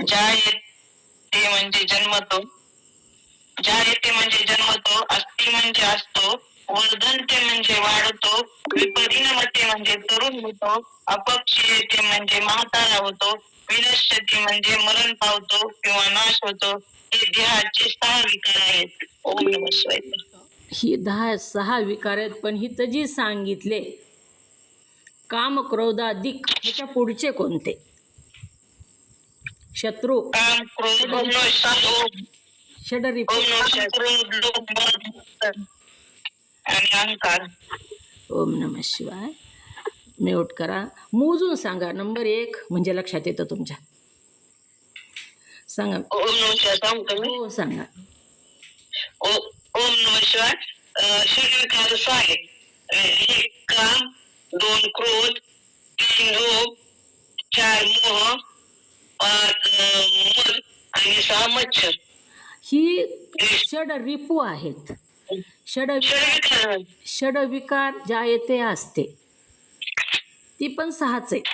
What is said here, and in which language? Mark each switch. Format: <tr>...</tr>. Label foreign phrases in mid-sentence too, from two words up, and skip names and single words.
<mr>ज्या येते म्हणजे जन्मतो, ज्या येते म्हणजे जन्मतो, अस्ति म्हणजे असतो, वर्धनते म्हणजे वाढतो, विपरिणमते म्हणजे तरुण होतो, अपक्षी येते म्हणजे म्हातारा होतो, विनश्यती म्हणजे मरण पावतो किंवा नाश होतो. हे देहाचे 6 विकार आहेत.</mr> <sa>ओम नमः शिवाय.</sa> <mr>ही 6 विकार आहेत. पण हिथं जी सांगितले काम क्रोधाधिक, ह्याच्या पुढचे कोणते? शत्रू, काम क्रोध षडरिपू आणि अहंकार.</mr> <sa>ओम नमः शिवाय.</sa> <mr>म्यूट करा. मोजून सांगा. नंबर 1 म्हणजे लक्षात येतं तुमच्या. सांगा.</mr> <sa>ओम नमः शिवाय</sa> <mr>सांगतो मी. हो सांगा.</mr> <sa>ओम नमः शिवाय.</sa> <mr>षडविकार 6 आहेत. 1 काम, 2 क्रोध, 3 लोभ, 4 मोह, 5 मद आणि 6 मच्छर. ही षड रिपू आहेत. षडविकार षडविकार ज्या येते असते ती पण 6च आहे.</mr>